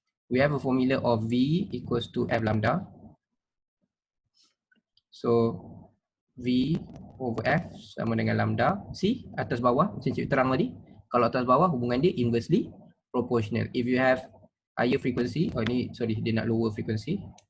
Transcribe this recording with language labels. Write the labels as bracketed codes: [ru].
[en] We have a formula of V equals to F lambda. [ms] So, V over F sama dengan lambda. See, atas bawah, macam cikgu terang tadi. Kalau atas bawah, hubungan dia inversely proportional. [en] If you have higher frequency, [ms] oh ni, [en] sorry, [ms] dia nak [en] lower frequency.